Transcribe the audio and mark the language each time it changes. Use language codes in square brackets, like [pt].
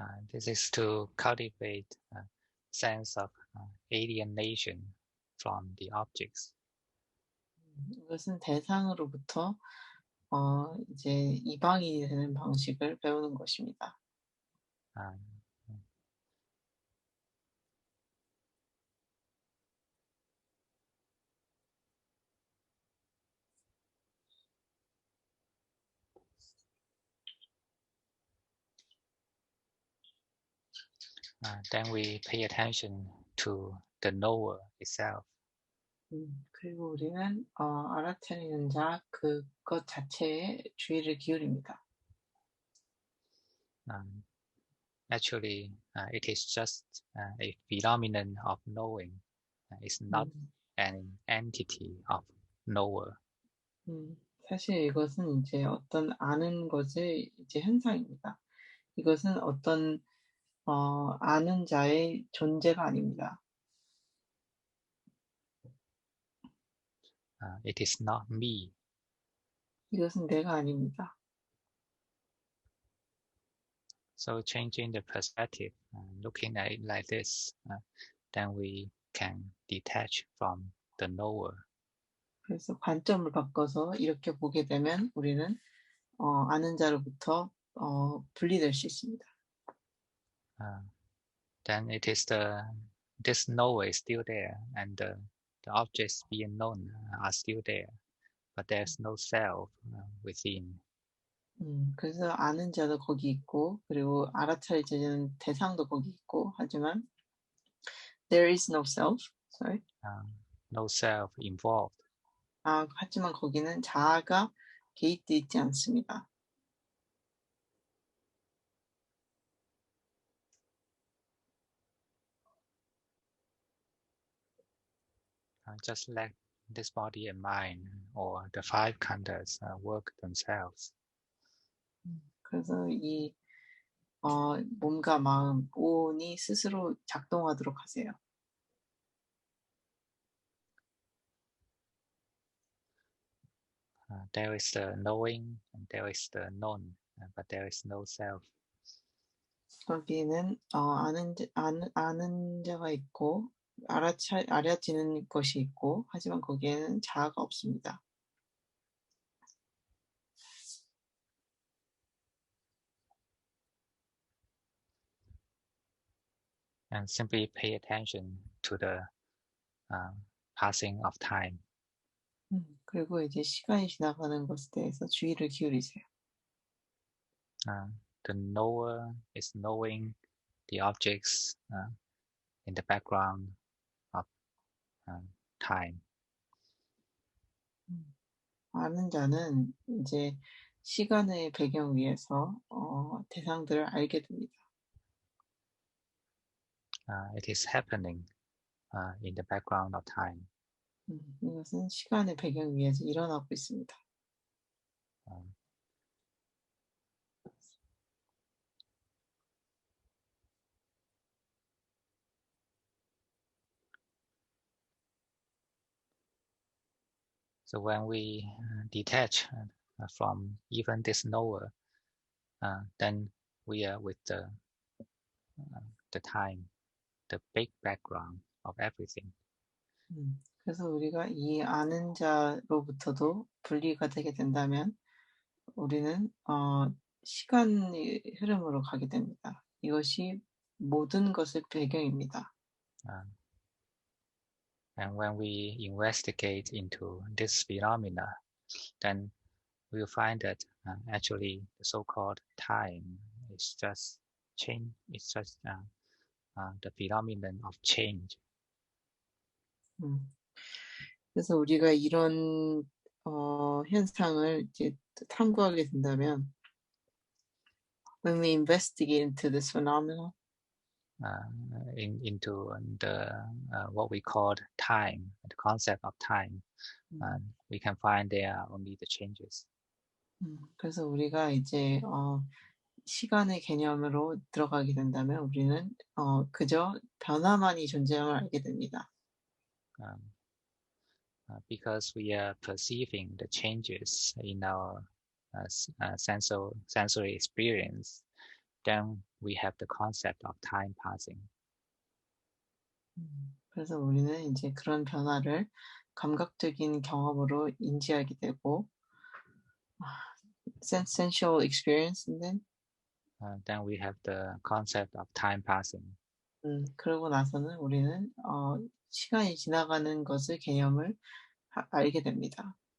[en] This is to cultivate a sense of alienation from the objects. [ko] 이것은 대상으로부터 이제 이방이 되는 방식을 배우는 것입니다. [en] Then we pay attention to the knower itself. [ko] 그리고 우리는 알아차리는 자 그것 자체에 주의를 기울입니다. [en] actually it is just a phenomenon of knowing. It's not 음, an entity of knower. [ko] 사실 이것은 이제 어떤 아는 것의 이제 현상입니다. 이것은 어떤 아는 자의 존재가 아닙니다. [en] It is not me. [ko] 이것은 내가 아닙니다. [en] So changing the perspective, looking at it like this, then we can detach from the knower. [ko] 그래서 관점을 바꿔서 이렇게 보게 되면 우리는 아는 자로부터 분리될 수 있습니다. [en] Uh, then it is this knower is still there, and the objects being known are still there, but there's no self within. [ko] 그래서 아는 자도 거기 있고 그리고 알아차려지는 대상도 거기 있고 하지만 [en] there is no self. Sorry. Uh, no self involved. [ko] 하지만 거기는 자아가 개입돼 있지 않습니다. [en] Just let this body and mind or the five khandhas work themselves. [ko] 그래서 이 몸과 마음, 오온이 스스로 작동하도록 하세요. [en] There is the knowing and there is the known, but there is no self. [ko] 거기에는 아는 자가 있고 알아지는 것이 있고 하지만 거기에는 자아가 없습니다. [en] And simply pay attention to the passing of time. [ko] 그리고 이제 시간이 지나가는 것에 대해서 주의를 기울이세요. [en] The knower is knowing the objects in the background of time. [ko] 아는 자는 이제 시간의 배경 위에서 대상들을 알게 됩니다. [en] It is happening in the background of time. [ko] 이것은 시간의 배경 위에서 일어나고 있습니다. [en] Um, so when we detach from even this knower, then we are with the time, the big background of everything. [ko] 그래서 우리가 이 아는 자로부터도 분리가 되게 된다면 우리는 시간의 흐름으로 가게 됩니다. 이것이 모든 것의 배경입니다. [en] And when we investigate into this phenomena, then we'll find that actually the so-called time is just change. It's just the phenomenon of change. [ko] 음, 그래서 우리가 이런 현상을 이제 탐구하게 된다면 [en] when we investigate into this phenomenon, Into the what we call time, the concept of time, and we can find there are only the changes. [ko] 그래서 우리가 이제 시간의 개념으로 들어가게 된다면 우리는 그저 변화만이 존재함을 알게 됩니다. [en] Because we are perceiving the changes in our sensory experience, then we have the concept of time passing. [ko] 그래서 우리는 이제 그런 변화를 감각적인 경험으로 인지하게 되고 [en] sensual experience, Then we have the concept of time passing. [ko] 그러고 나서는 우리는 시간이 지나가는 것의 개념을 알게 됩니다.